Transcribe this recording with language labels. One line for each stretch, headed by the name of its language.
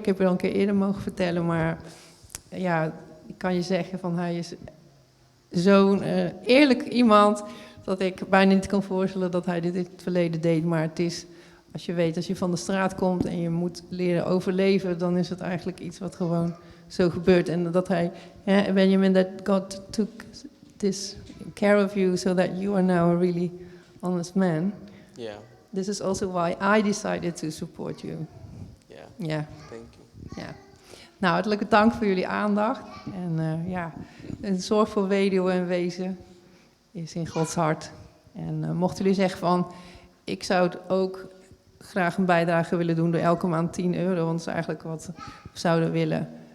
Dutch: Ik heb er al een keer eerder mogen vertellen, maar ja, ik kan je zeggen van hij is zo'n eerlijk iemand dat ik bijna niet kan voorstellen dat hij dit in het verleden deed. Maar het is, als je weet, als je van de straat komt en je moet leren overleven, dan is het eigenlijk iets wat gewoon zo gebeurt. En dat hij,
English: Benjamin, that God took this care of you so that you are now a really honest man. Yeah. This is also why I decided to support you. Yeah. Yeah. Thank you.
Dutch: Ja. Nou, hartelijk dank voor jullie aandacht. En een zorg voor weduwen en wezen is in Gods hart. En mochten jullie zeggen van, ik zou het ook graag een bijdrage willen doen door elke maand €10, want dat is eigenlijk wat we zouden willen.